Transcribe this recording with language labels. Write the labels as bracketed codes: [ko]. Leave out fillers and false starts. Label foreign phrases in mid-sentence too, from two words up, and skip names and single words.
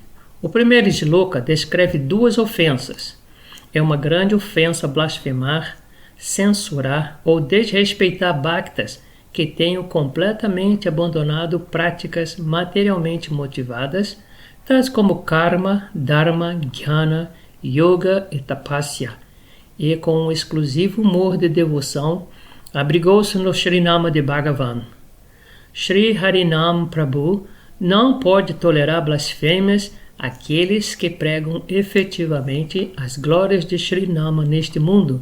[pt] O primeiro shloka descreve duas ofensas. É uma grande ofensa blasfemar, censurar ou desrespeitar bhaktas que tenham completamente abandonado práticas materialmente motivadas, tais como karma, dharma, jnana, yoga e tapasya, e com um exclusivo humor de devoção, abrigou-se no Shrinama de Bhagavan. Shri Harinam Prabhu não pode tolerar blasfêmias àqueles que pregam efetivamente as glórias de Shrinama neste mundo.